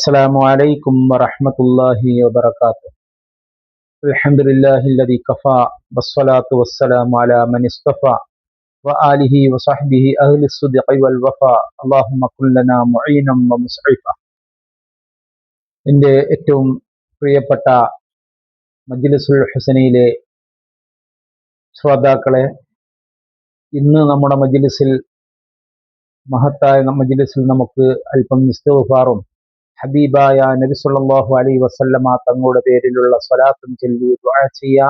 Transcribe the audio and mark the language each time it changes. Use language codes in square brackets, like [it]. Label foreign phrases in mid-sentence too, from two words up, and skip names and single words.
[ar] السلام عليكم ورحمة الله وبركاته. الحمد لله الذي كفى والصلاة والسلام على من اصطفى وآله وصحبه أهل الصدق والوفاء اللهم كن لنا معينا ومسعفا. [ml] എൻ്റെ ഏറ്റവും പ്രിയപ്പെട്ട മജ്ലിസുൽ ഹുസനയിലെ ശ്രോതാക്കളെ, ഇന്ന് നമ്മുടെ മഹത്തായ മജ്ലിസിൽ നമുക്ക് അല്പം ഇസ്തിഗ്ഫാറും ഹബീബായ നബി [ar] صلى الله عليه وسلم [ml] തങ്ങളുടെ പേരിലുള്ള സ്വലാത്തും ചൊല്ലി ദുആ ചെയ്യാം.